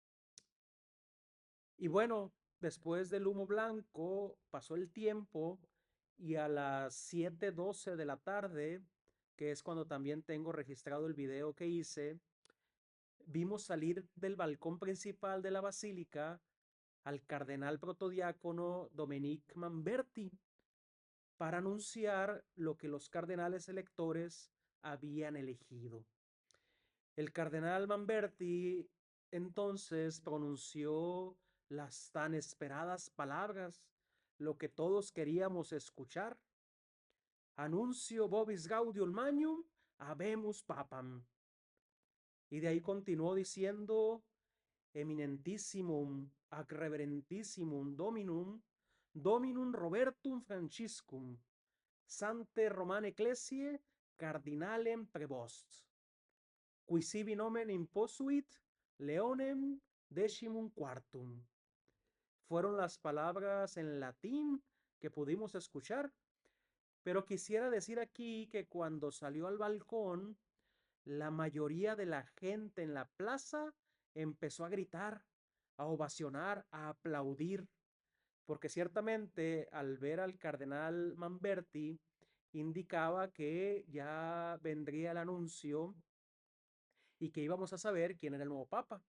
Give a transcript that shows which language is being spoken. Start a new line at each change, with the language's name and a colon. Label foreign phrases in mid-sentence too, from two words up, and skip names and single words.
Spanish: Y bueno, después del humo blanco pasó el tiempo y a las 7:12 de la tarde, que es cuando también tengo registrado el video que hice, vimos salir del balcón principal de la basílica al cardenal protodiácono Dominique Mamberti para anunciar lo que los cardenales electores habían elegido. El cardenal Mamberti entonces pronunció las tan esperadas palabras, lo que todos queríamos escuchar.
Latin: Anuncio vobis gaudium magnum, habemus papam.
Spanish: Y de ahí continuó diciendo,
Latin: eminentissimum, ac reverentissimum Dominum Robertum Franciscum, Sante Romane Ecclesiae, Cardinalem Prevost, qui sibi nomen imposuit Leonem decimum quartum.
Spanish: Fueron las palabras en latín que pudimos escuchar, pero quisiera decir aquí que cuando salió al balcón, la mayoría de la gente en la plaza empezó a gritar, a ovacionar, a aplaudir, porque ciertamente al ver al cardenal Mamberti indicaba que ya vendría el anuncio y que íbamos a saber quién era el nuevo papa.